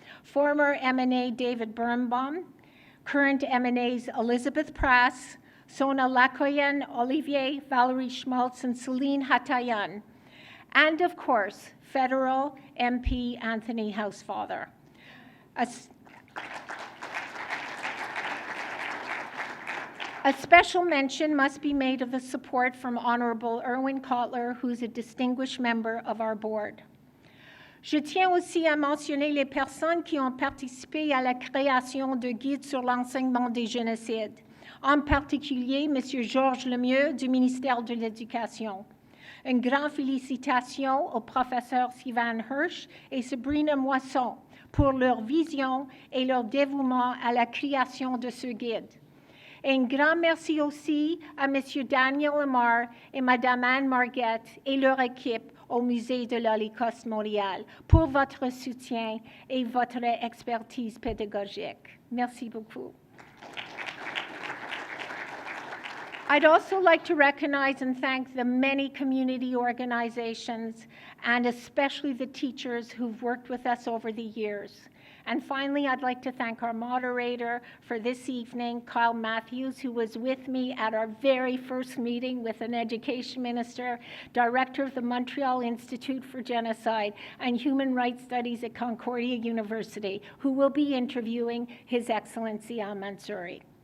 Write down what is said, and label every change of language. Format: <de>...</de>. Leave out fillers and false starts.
<en>Former M&A David Birnbaum, current M&As Elizabeth Prass, Sona Lakoyan, Olivier, Valerie Schmaltz, and Celine Hatayan, and of course, federal MP Anthony Housefather. A special mention must be made of the support from Honorable Erwin Kotler, who's a distinguished member of our board.</en> <fr>Je tiens aussi à mentionner les personnes qui ont participé à la création de guides sur l'enseignement des génocides, en particulier M. Georges Lemieux du ministère de l'Éducation. Une grande félicitation aux professeurs Sivan Hirsch et Sabrina Moisson pour leur vision et leur dévouement à la création de ce guide. Et un grand merci aussi à M. Daniel Lamar et Mme Anne Marguette et leur équipe au Musée de l'Holocauste Montréal pour votre soutien et votre expertise pédagogique. Merci beaucoup.</fr> <en>I'd also like to recognize and thank the many community organizations and especially the teachers who've worked with us over the years. And finally, I'd like to thank our moderator for this evening, Kyle Matthews, who was with me at our very first meeting with an education minister, director of the Montreal Institute for Genocide and Human Rights Studies at Concordia University, who will be interviewing His Excellency Al-Mansouri.</en>